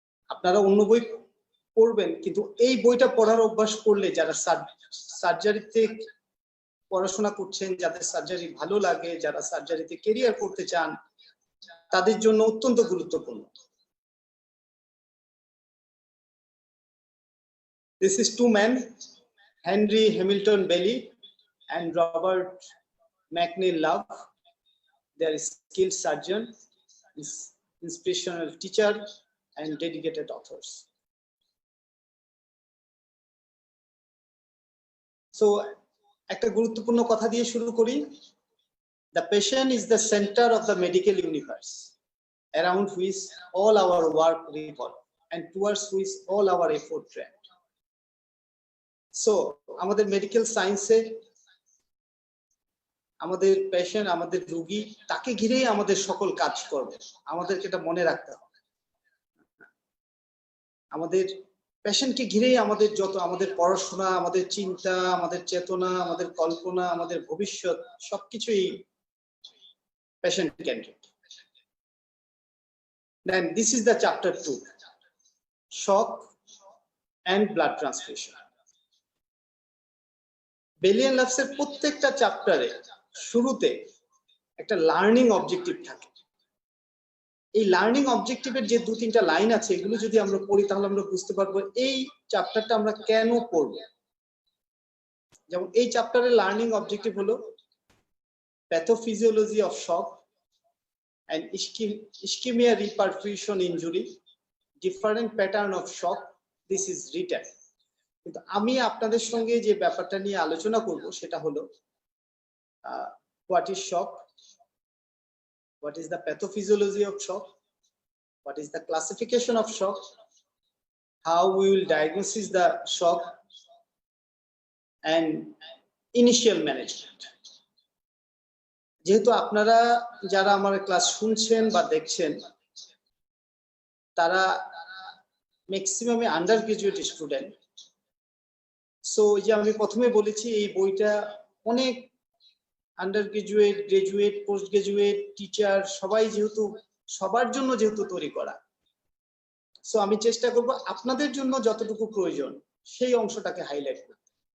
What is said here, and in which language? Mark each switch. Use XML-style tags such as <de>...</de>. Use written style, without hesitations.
<bn>আপনারা অন্য বই পড়বেন, কিন্তু এই বইটা পড়ার অভ্যাস করলে যারা সার্জারিতে পড়াশোনা করছেন, যাদের সার্জারি ভালো লাগে, যারা সার্জারিতে ক্যারিয়ার করতে চান, তাদের জন্য অত্যন্ত গুরুত্বপূর্ণ।</bn> <en>This is 2 men, Henry Hamilton Bailey and Robert McNeil Love. They are skilled surgeon, inspirational teacher, and dedicated authors.</en> <bn>So, একটা গুরুত্বপূর্ণ কথা দিয়ে শুরু করি।</bn> <en>The patient is the center of the medical universe, around which all our work revolve and towards which all our effort trend.</en> <bn>So আমাদের medical সায়েন্সে আমাদের patient, আমাদের রোগী, তাকে ঘিরেই আমাদের সকল কাজ করবে। আমাদেরকে এটা মনে রাখতে হবে। আমাদের পেশেন্টকে ঘিরেই আমাদের যত, আমাদের পড়াশোনা, আমাদের চিন্তা, আমাদের চেতনা, আমাদের কল্পনা, আমাদের ভবিষ্যৎ সবকিছুই পেশেন্ট কেন্দ্রিক।</bn> <en>Then this is the chapter 2, shock and blood transfusion.</en> <bn>বেলিয়ান লাভসের প্রত্যেকটা চ্যাপ্টারে শুরুতে একটা লার্নিং অবজেক্টিভ থাকে। এই লার্নিং অবজেক্টিভের যে 2-3টা লাইন আছে, এগুলো যদি আমরা পড়ি তাহলে আমরা বুঝতে পারবো এই চ্যাপ্টারটা আমরা কেন পড়ব। যেমন এই চ্যাপ্টারের লার্নিং অবজেক্টিভ হলো pathophysiology of shock</bn> <en>and ischemia reperfusion injury, different pattern of shock. This is written.</en> <bn>কিন্তু আমি আপনাদের সঙ্গে যে ব্যাপারটা নিয়ে আলোচনা করব সেটা হলো</bn> <en>what is shock, what is the pathophysiology of shock, what is the classification of shock, how we will diagnose the shock, and initial management.</en> <bn>যেহেতু আপনারা যারা আমার ক্লাস শুনছেন বা দেখছেন তারা ম্যাক্সিমামে আন্ডার গ্রাজুয়েট স্টুডেন্ট। সো যে আমি প্রথমে বলেছি এই বইটা অনেক under graduate, graduate, post graduate, teacher সবাই যেহেতু, সবার জন্য যেহেতু তৈরি করা, সো আমি চেষ্টা করব আপনাদের জন্য যতটুকু প্রয়োজন সেই অংশটাকে হাইলাইট করতে।</bn>